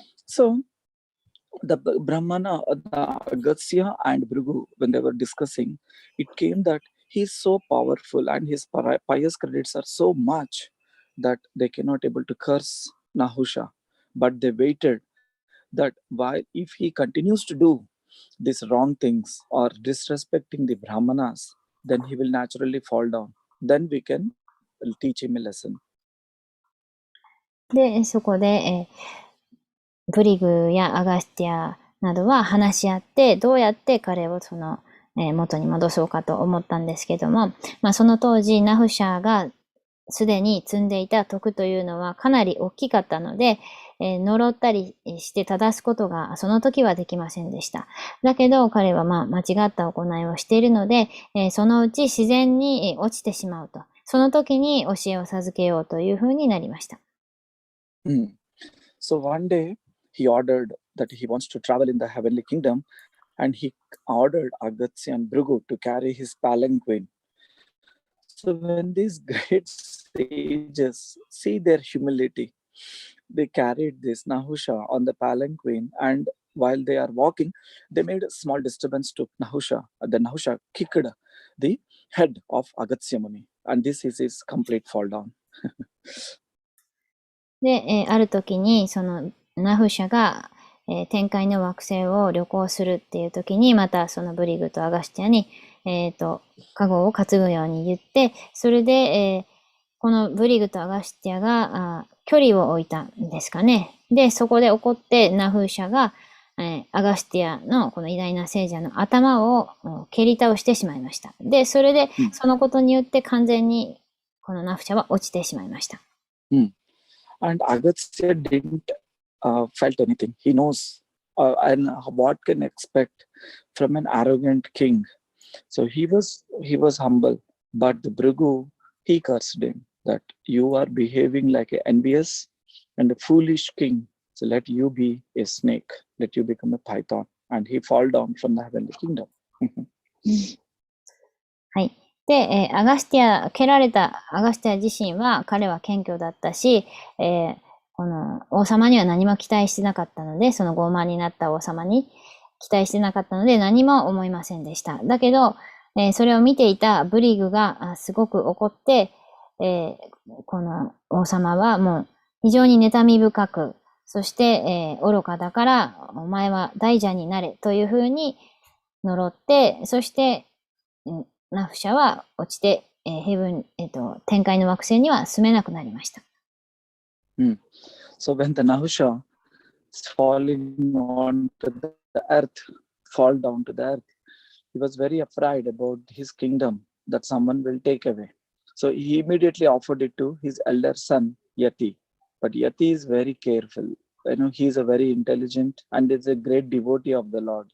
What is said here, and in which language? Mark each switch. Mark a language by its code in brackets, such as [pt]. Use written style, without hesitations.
[en] So, the Brahmana, the Agastya and Bhrigu, when they were discussing, it came that he is so powerful and his pious credits are so much that they cannot able to curse Nahusha. But they waited that if he continues to do these wrong things or disrespecting the Brahmanas, then he will naturally fall down. Then we can teach him a lesson. [ja] で、そこで、ブリグやアガスティアなどは話し合って、どうやって彼をその、元に戻そうかと思ったんですけども、その当時、ナフシャーがすでに積んでいた徳というのはかなり大きかったので、呪ったりして正すことがその時はできませんでした。だけど彼は間違った行いをしているので、そのうち自然に落ちてしまうと。その時に教えを授けようというふうになりました。 [en] So one day he ordered that he wants to travel in the heavenly kingdom, and he ordered Agastya and Bhrigu to carry his palanquin. So when these great sages see their humility, they carried this Nahusha on the palanquin, and while they are walking, they made a small disturbance to Nahusha. The Nahusha kicked the head of Agastya Muni, and this is his complete fall down. [ja] で、ある時に、その、ナフシャが、天界の惑星を旅行するっていう時に、またそのブリグとアガスティアに、カゴを担ぐように言って、それで、このブリグとアガスティアが距離を置いたんですかね。で、そこで怒ってナフシャが、アガスティアのこの偉大な聖者の頭を蹴り倒してしまいました。で、それで、そのことによって完全にこのナフシャは落ちてしまいました。 [en] And Agastya didn't felt anything. He knows and what can expect from an arrogant king. So he was humble, but the Bhrigu, he cursed him that you are behaving like an envious and a foolish king. So let you be a snake, let you become a python, and he fall down from the heavenly kingdom. [ja] はい。で、蹴られたアガスティア自身は、彼は謙虚だったし、この王様には何も期待してなかったので、その傲慢になった王様に期待してなかったので、何も思いませんでした。だけど、それを見ていたブリグがすごく怒って、この王様はもう非常に妬み深く、そして、愚かだから、お前は大蛇になれというふうに呪って、そして、ナフシャは落ちて、天界の惑星には住めなくなりました。 [en] So when the Nahusha is falling onto the earth, fall down to the earth, he was very afraid about his kingdom that someone will take away. So he immediately offered it to his elder son, Yati. But Yati is very careful. He is a very intelligent and is a great devotee of the Lord.